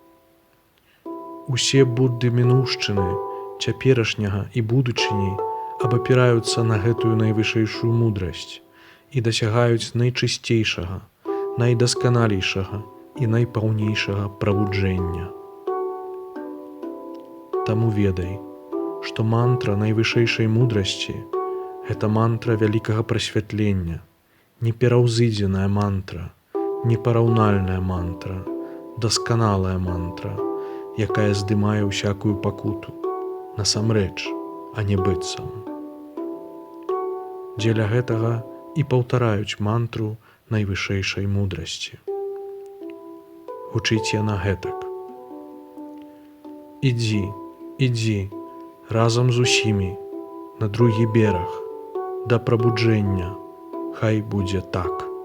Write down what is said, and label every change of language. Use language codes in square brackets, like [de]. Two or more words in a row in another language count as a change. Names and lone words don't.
[be] Усе будды мінуўшчыны, цяперашняга і будучыні абапіраюцца на гэтую найвышэйшую мудрасць і дасягаюць найчысцейшага, найдасканалейшага і найпаўнейшага прабуджэння. Таму ведай, што мантра найвышэйшай мудрасці – гэта мантра вялікага прасвятлення, не пераўзыдзеная мантра, не параўнальная мантра, дасканалая мантра, якая здымае ўсякую пакуту, насамрэч, а не быццам. Дзеля гэтага і паўтараюць мантру найвышэйшай мудрасці. Гучыць яна гэтак. Ідзі, ідзі, разам з усімі, на другі бераг, да прабуджэння, хай будзе так.